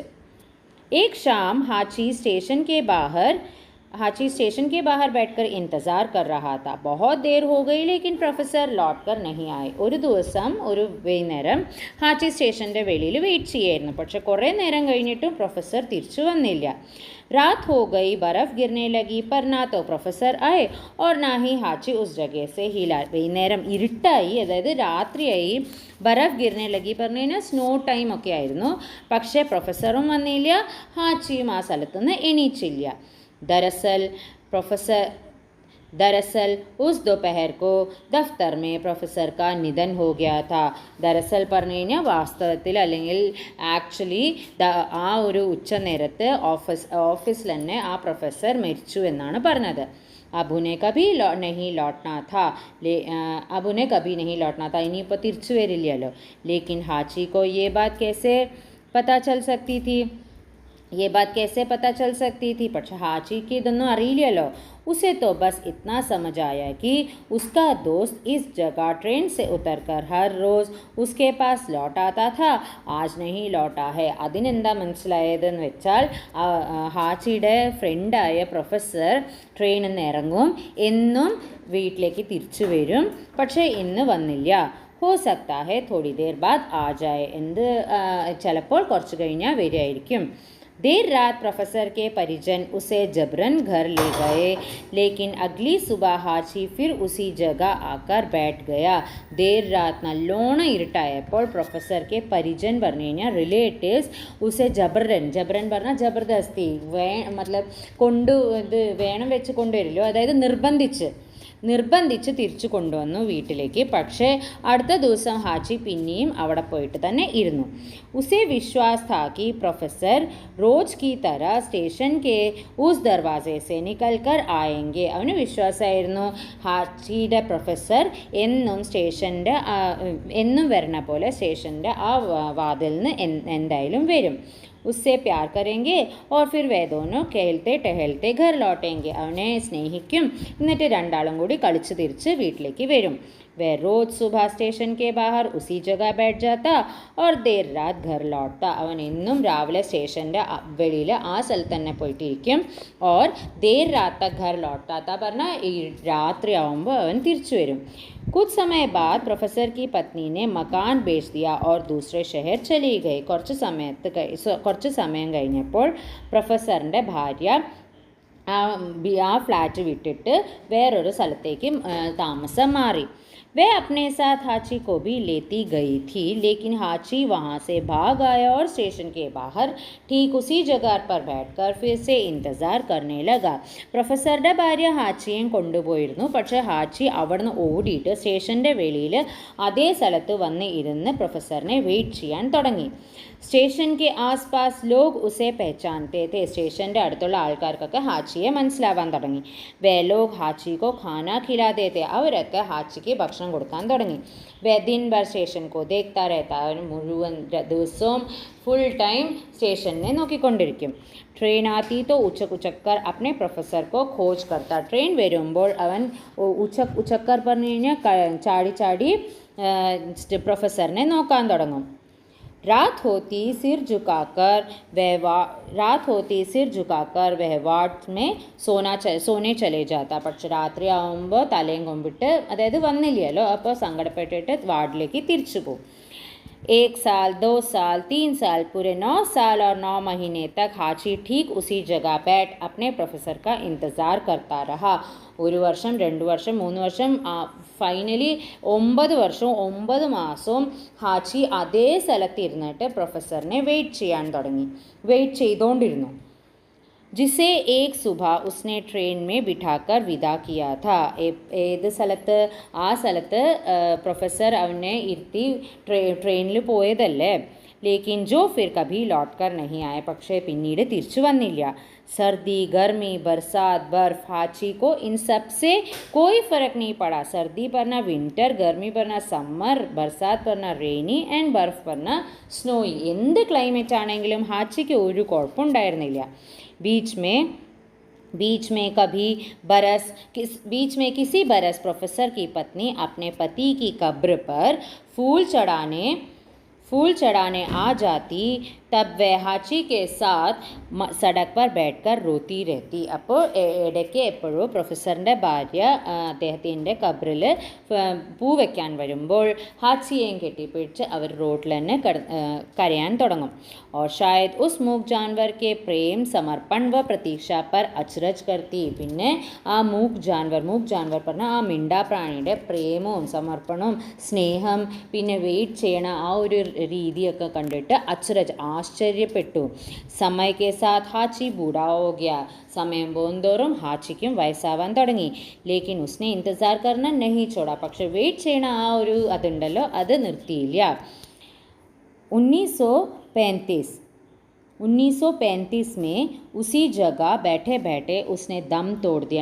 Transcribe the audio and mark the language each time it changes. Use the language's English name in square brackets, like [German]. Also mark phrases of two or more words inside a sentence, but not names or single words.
[Hindi] एक शाम हाची स्टेशन के बाहर बैठकर इंतज़ार कर रहा था. बहुत देर हो गई लेकिन प्रोफेसर लौट कर नहीं आए. [Malayalam] ഒരു ദിവസം ഒരു വൈകുന്നേരം ഹാച്ചി സ്റ്റേഷൻ്റെ വെളിയിൽ വെയിറ്റ് ചെയ്യായിരുന്നു. പക്ഷെ കുറേ നേരം കഴിഞ്ഞിട്ടും പ്രൊഫസർ തിരിച്ചു വന്നില്ല. [Hindi] रात हो गई, बर्फ़ गिरने लगी, पर ना तो प्रोफेसर आए और ना ही हाची उस जगह से हिला. [Malayalam] വൈകുന്നേരം ഇരുട്ടായി, അതായത് രാത്രിയായി. [Hindi] बर्फ़ गिरने लगी [Malayalam] പറഞ്ഞു കഴിഞ്ഞാൽ [English] snow time [Malayalam] ഒക്കെ ആയിരുന്നു. പക്ഷേ പ്രൊഫസറും വന്നില്ല, ഹാച്ചിയും ആ സ്ഥലത്തുനിന്ന് എണീച്ചില്ല. [Hindi] दरअसल उस दोपहर को दफ्तर में प्रोफेसर का निधन हो गया था. [Malayalam] दरअसल പറഞ്ഞു കഴിഞ്ഞാൽ വാസ്തവത്തിൽ അല്ലെങ്കിൽ ആക്ച്വലി ആ ഒരു ഉച്ച നേരത്ത് ഓഫീസിൽ തന്നെ ആ പ്രൊഫസർ മരിച്ചു എന്നാണ് പറഞ്ഞത്. [Hindi] अब उन्हें कभी नहीं लौटना था. [Malayalam] ഇനിയിപ്പോൾ തിരിച്ചു വരില്ലല്ലോ. [Hindi] लेकिन हाची को ये बात कैसे पता चल सकती थी. [Malayalam] പക്ഷെ ഹാച്ചിക്ക് ഇതൊന്നും അറിയില്ലല്ലോ. [Hindi] उसे तो बस इतना समझ आया कि उसका दोस्त इस जगह ट्रेन से उतरकर हर रोज़ उसके पास लौट आता था, आज नहीं लौटा है. [Malayalam] അതിനെന്താ മനസ്സിലായതെന്ന് വെച്ചാൽ ഹാച്ചിയുടെ ഫ്രണ്ടായ പ്രൊഫസർ ട്രെയിനിൽ നിന്ന് ഇറങ്ങും, എന്നും വീട്ടിലേക്ക് തിരിച്ചു വരും, പക്ഷേ ഇന്ന് വന്നില്ല. [Hindi] हो सकता है थोड़ी देर बाद आ जाए. [Malayalam] ചിലപ്പോൾ കുറച്ച് കഴിഞ്ഞാൽ വരികയായിരിക്കും. [Hindi] देर रात प्रोफेसर के परिजन उसे जबरन घर ले गए, लेकिन अगली सुबह हाची फिर उसी जगह आकर बैठ गया. देर रात [Malayalam] നല്ലോണം ഇരുട്ടായപ്പോൾ പ്രൊഫസർക്ക് പരിജൻ പറഞ്ഞു കഴിഞ്ഞാൽ റിലേറ്റീവ്സ് [Hindi] उसे जबरन [Malayalam] പറഞ്ഞാൽ ജബർദസ്തി വേണം വെച്ച് കൊണ്ടുവരില്ലോ, അതായത് നിർബന്ധിച്ച് തിരിച്ചു കൊണ്ടുവന്നു വീട്ടിലേക്ക്. പക്ഷേ അടുത്ത ദിവസം ഹാച്ചി പിന്നെയും അവിടെ പോയിട്ട് തന്നെ ഇരുന്നു. [Hindi] उसे विश्वास था कि प्रोफेसर रोज की तरह स्टेशन के उस दरवाजे से निकल कर आएंगे. [Malayalam] അവന് വിശ്വാസമായിരുന്നു ഹാച്ചിയുടെ പ്രൊഫസർ എന്നും വരണ പോലെ സ്റ്റേഷൻ്റെ ആ വാതിൽ നിന്ന് എന്തായാലും വരും. [Hindi] उससे प्यार करेंगे और फिर वे दोनों खेलते टहलते घर लौटेंगे. [Malayalam] അവനെ സ്നേഹിക്കും, എന്നിട്ട് രണ്ടാളും കൂടി കളിച്ച് തിരിച്ച് വീട്ടിലേക്ക് വരും. [Hindi] वह रोज सुबह स्टेशन के बाहर उसी जगह बैठ जाता और देर रात घर लौटता. [Malayalam] അവൻ എന്നും രാവിലെ സ്റ്റേഷൻ്റെ വെളിയിൽ ആ സ്ഥലത്ത് തന്നെ പോയിട്ടിരിക്കും. [Hindi] और देर रात तक घर लौटता था [Malayalam] പറഞ്ഞാൽ ഈ രാത്രി ആവുമ്പോൾ അവൻ തിരിച്ചു വരും. [Hindi] कुछ समय बाद प्रोफेसर की पत्नी ने मकान बेच दिया और दूसरे शहर चली गई. [Malayalam] കുറച്ച് സമയം കഴിഞ്ഞപ്പോൾ പ്രൊഫസറിൻ്റെ ഭാര്യ ആ ഫ്ലാറ്റ് വിട്ടിട്ട് വേറൊരു സ്ഥലത്തേക്ക് താമസം മാറി. [Hindi] वे अपने साथ हाची को भी लेती गई थी, लेकिन हाची वहाँ से भाग आया और स्टेशन के बाहर ठीक उसी जगह पर बैठकर फिर से इंतज़ार करने लगा. [Malayalam] പ്രൊഫസറുടെ ഭാര്യ ഹാച്ചിയെ കൊണ്ടുപോയിരുന്നു, പക്ഷേ ഹാച്ചി അവിടുന്ന് ഓടിയിട്ട് സ്റ്റേഷൻ്റെ വെളിയിൽ അതേ സ്ഥലത്ത് വന്ന് ഇരുന്ന് പ്രൊഫസറിനെ വെയിറ്റ് ചെയ്യാൻ തുടങ്ങി. [Hindi] स्टेशन के आसपास लोग उसे पहचानते थे. [Malayalam] സ്റ്റേഷൻ്റെ അടുത്തുള്ള ആൾക്കാർക്കൊക്കെ ഹാച്ചിയെ മനസ്സിലാവാൻ തുടങ്ങി. [Hindi] वे लोग हाचीको खाना खिलाते थे. [Malayalam] അവരൊക്കെ ഹാച്ചിക്ക് ഭക്ഷണം കൊടുക്കാൻ തുടങ്ങി. [Hindi] वे दिन भर स्टेशन को देखता रहता. [Malayalam] അവൻ മുഴുവൻ ദിവസവും [English] full time [Malayalam] സ്റ്റേഷനെ നോക്കിക്കൊണ്ടിരിക്കും. [Hindi] ट्रेन आती तो उचककर अपने प्रोफेसर को खोज करता. [Malayalam] ട്രെയിൻ വരുമ്പോൾ അവൻ ഉച്ചക്കർ പറഞ്ഞു കഴിഞ്ഞാൽ ചാടി പ്രൊഫസറിനെ നോക്കാൻ തുടങ്ങും. [Hindi] रात होती सिर झुकाकर वह वार्ड में सोने चले जाता. [Malayalam] പക്ഷെ രാത്രിയാവുമ്പോൾ തലയും കൊമ്പിട്ട് അതായത് വന്നില്ലല്ലോ, അപ്പോൾ സങ്കടപ്പെട്ടിട്ട് വാർഡിലേക്ക് തിരിച്ചു പോകും. [Hindi] 1 साल 2 साल 3 साल पूरे 9 साल और 9 महीने तक हाची ठीक उसी जगह बैठ अपने प्रोफेसर का इंतज़ार करता रहा. [Malayalam] 1 വർഷം 2 വർഷം 3 വർഷം ഫൈനലി 9 വർഷവും 9 മാസവും ഹാച്ചി അതേ സ്ഥലത്തിരുന്നിട്ട് പ്രൊഫസറിനെ വെയിറ്റ് ചെയ്തുകൊണ്ടിരുന്നു. [Hindi] जिसे एक सुबह उसने ट्रेन में बिठाकर विदा किया था. [Malayalam] ഏത് സ്ഥലത്ത്? ആ സ്ഥലത്ത് പ്രൊഫസർ അവനെ ഇരുത്തി ട്രെയിനിൽ പോയതല്ലേ. [Hindi] लेकिन जो फिर कभी लौट कर नहीं आए, [Malayalam] പക്ഷേ പിന്നീട് തിരിച്ചു വന്നില്ല. [Hindi] सर्दी गर्मी बरसात बर्फ हाची को इन सब से कोई फ़र्क नहीं पड़ा. सर्दी पड़ना विंटर, गर्मी पड़ना समर, बरसात पड़ना [English] rainy and [Hindi] बर्फ पड़ना स्नोई. [Malayalam] എന്ത് ക്ലൈമറ്റ് ആണെങ്കിലും ഹാച്ചിക്ക് ഒരു കുഴപ്പമുണ്ടായിരുന്നില്ല. [Hindi] बीच में किसी बरस प्रोफेसर की पत्नी अपने पति की कब्र पर फूल चढ़ाने आ जाती. तब वह हाची के साथ सड़क पर बैठकर रोती रहती. [Malayalam] അപ്പോൾ ഇടയ്ക്ക് എപ്പോഴും പ്രൊഫസറിൻ്റെ ഭാര്യ അദ്ദേഹത്തിൻ്റെ ഖബറിൽ പൂ വയ്ക്കാൻ വരുമ്പോൾ ഹാച്ചിയെയും കെട്ടിപ്പിടിച്ച് അവർ റോഡിൽ തന്നെ കരയാൻ തുടങ്ങും. [Hindi] और शायद उस मूक जानवर के प्रेम समर्पण व प्रतीक्षा पर अचरज करती. [Malayalam] പിന്നെ ആ [Hindi] मूक जानवर [Malayalam] പറഞ്ഞാൽ ആ മിണ്ടാപ്രാണിയുടെ പ്രേമവും സമർപ്പണവും സ്നേഹം പിന്നെ വെയിറ്റ് ചെയ്യണ ആ ഒരു രീതിയൊക്കെ കണ്ടിട്ട് അച്ചരജ് ആശ്ചര്യപ്പെട്ടു. [Hindi] समय के साथ हाची बूढ़ा हो गया. [Malayalam] സമയം പോകുന്തോറും ഹാച്ചിക്കും വയസ്സാവാൻ തുടങ്ങി. [Hindi] लेकिन उसने इंतज़ार करना नहीं छोड़ा. [Malayalam] പക്ഷെ വെയിറ്റ് ചെയ്യണ ആ ഒരു അതുണ്ടല്ലോ അത് നിർത്തിയില്ല. [Hindi] 1935 में उसी जगह बैठे बैठे उसने दम तोड़ दिया.